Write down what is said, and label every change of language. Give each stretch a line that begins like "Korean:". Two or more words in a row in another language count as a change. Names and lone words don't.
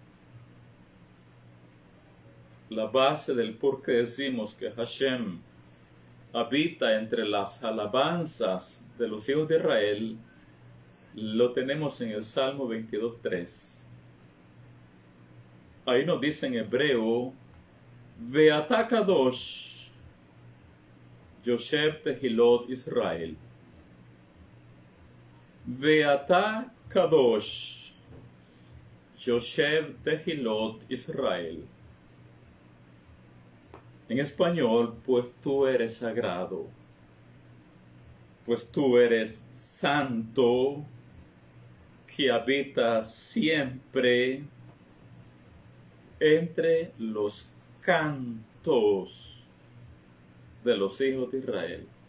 Spanish: La base del por qué decimos que Hashem habita entre las alabanzas de los hijos de Israel, lo tenemos en el Salmo 22:3. Ahí nos dice en hebreo,
Hebrew: ואתה קדוש יושב תהלות ישראל. ואתה קדוש יושב תהלות ישראל.
Spanish: En español, pues tú eres sagrado, pues tú eres santo, que habitas siempre entre los cantos de los hijos de Israel.